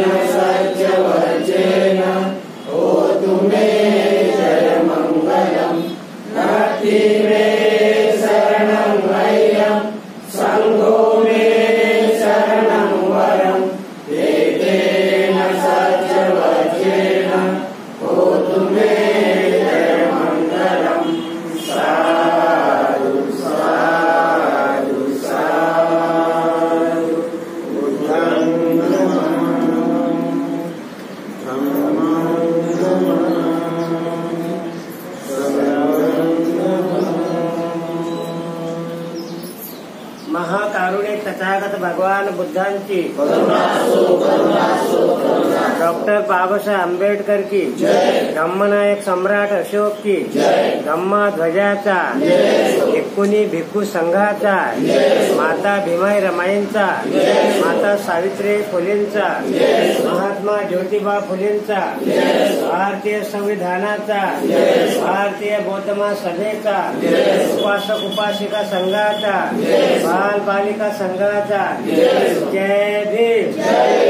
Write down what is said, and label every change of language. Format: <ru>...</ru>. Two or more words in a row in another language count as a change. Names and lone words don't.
<pi>सज्जवज्रेण होतु मे जयमङ्गलम् नास्ति मे शरणं वयं संघो मे शरणं वरं एतेन सज्जवज्रेण होतु मे जयमङ्गलम् साधु साधु साधु बुद्धं नमामि धम्मं नमामि संघं</pi> <mr>महाकारुण्य तथागत भगवान बुद्धांची डॉक्टर बाबासाहेब आंबेडकर की धम्मनायक सम्राट अशोक की धम्मा ध्वजाचा 19 भिक्खू संघाचा माता भीमाई रमाईंचा माता सावित्री फुलेंचा महात्मा ज्योतिबा फुलेंचा भारतीय संविधानाचा भारतीय बौद्ध महासभेचा उपासक उपासिका संघाचा बाल बालिका संघाचा जय भीम.</mr>